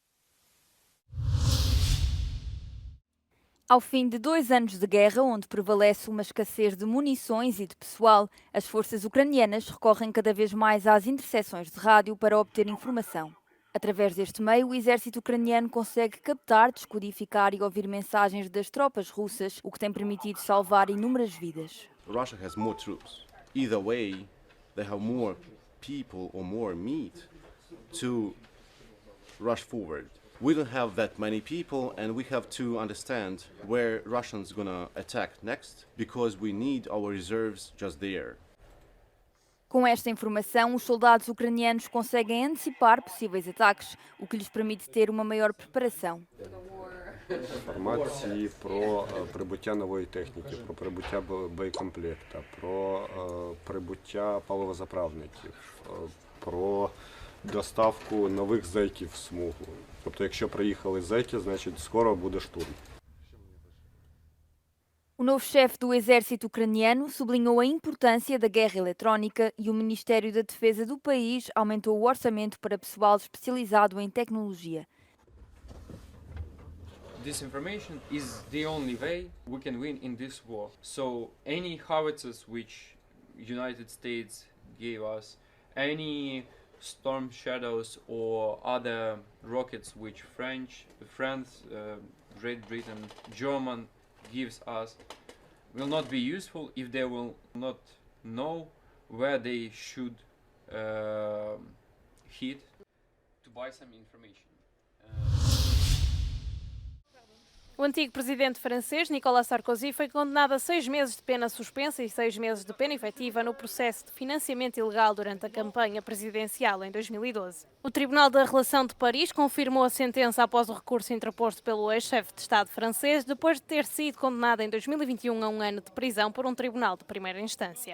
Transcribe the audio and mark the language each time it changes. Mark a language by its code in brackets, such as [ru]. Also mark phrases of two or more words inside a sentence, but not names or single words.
[pt] Ao fim de 2 anos de guerra, onde prevalece uma escassez de munições e de pessoal, as forças ucranianas recorrem cada vez mais às interseções de rádio para obter informação. Através deste meio, o exército ucraniano consegue captar, descodificar e ouvir mensagens das tropas russas, o que tem permitido salvar inúmeras vidas. [en] Russia has more troops. Either way, they have more people or more meat to rush forward. We don't have that many people, and we have to understand where Russians gonna attack next, because we need our reserves just there. [pt] Com esta informação, os soldados ucranianos conseguem antecipar possíveis ataques, o que lhes permite ter uma maior preparação. [uk] Інформації про прибуття нової техніки, про прибуття боєкомплекта, про прибуття паливозаправників, про доставку нових зеків в смугу. Тобто, якщо приїхали зеки, значить скоро буде штурм. [pt] O novo chefe do exército ucraniano sublinhou a importância da guerra eletrónica e o Ministério da Defesa do país aumentou o orçamento para pessoal especializado em tecnologia. [en] Disinformation is the only way we can win in this war. So any howitzers which United States gave us, any Storm Shadows or other rockets which France, Great Britain, German gives us will not be useful if they will not know where they should hit. buy some information. [pt] O antigo presidente francês, Nicolas Sarkozy, foi condenado a 6 meses de pena suspensa e 6 meses de pena efetiva no processo de financiamento ilegal durante a campanha presidencial em 2012. O Tribunal da Relação de Paris confirmou a sentença após o recurso interposto pelo ex-chefe de Estado francês, depois de ter sido condenado em 2021 a 1 ano de prisão por um tribunal de primeira instância.